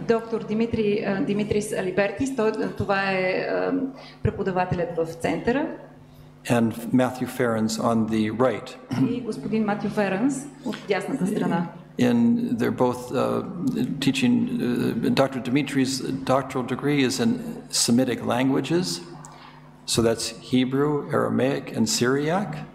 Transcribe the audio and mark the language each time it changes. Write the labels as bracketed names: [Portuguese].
[Bulgarian] Доктор Димитрис Алибертис, това е преподавателят в центъра. [English] And Matthew Ferens on the right. [Bulgarian] И господин Матю Ференс от дясната страна. [English] They're both teaching. Dr. Dimitri's doctoral degree is in Semitic languages, so that's Hebrew, Aramaic, and Syriac.